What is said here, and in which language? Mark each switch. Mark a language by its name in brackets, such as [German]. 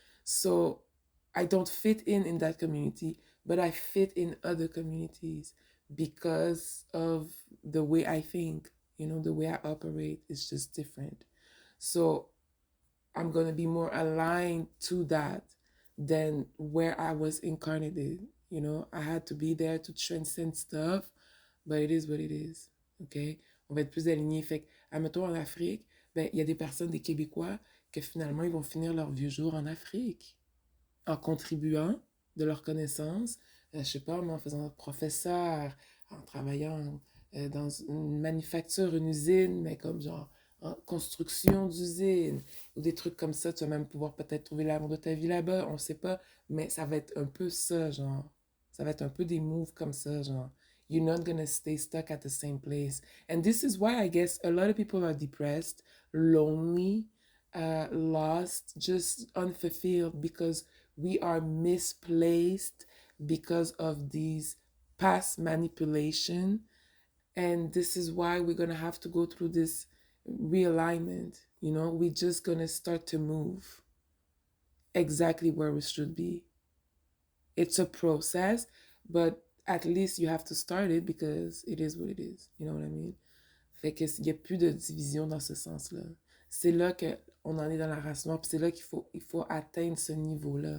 [English] So I don't fit in that community, but I fit in other communities because of the way I think, you know, the way I operate is just different. So I'm going to be more aligned to that than where I was incarnated. You know, I had to be there to transcend stuff, but it is what it is. OK? [French] On va être plus alignés. Fait que, admettons, en Afrique, ben, il y a des personnes, des Québécois, que finalement, ils vont finir leur vieux jour en Afrique en contribuant de leurs connaissances, je sais pas, en faisant professeur, en travaillant dans une manufacture, une usine, mais comme genre en construction d'usine, ou des trucs comme ça, tu vas même pouvoir peut-être trouver l'amour de ta vie là-bas, on sait pas, mais ça va être un peu ça, genre. Ça va être un peu des moves comme ça, genre, [English] you're not gonna stay stuck at the same place. And this is why I guess a lot of people are depressed, lonely, lost, just unfulfilled because we are misplaced because of these past manipulation. And this is why we're gonna have to go through this realignment. You know, we're just gonna start to move exactly where we should be. It's a process, but at least you have to start it because it is what it is. You know what I mean? [French] Fait que il n'y a plus de division dans ce sens-là. C'est là qu'on en est dans la race noire, puis c'est là il faut atteindre ce niveau-là.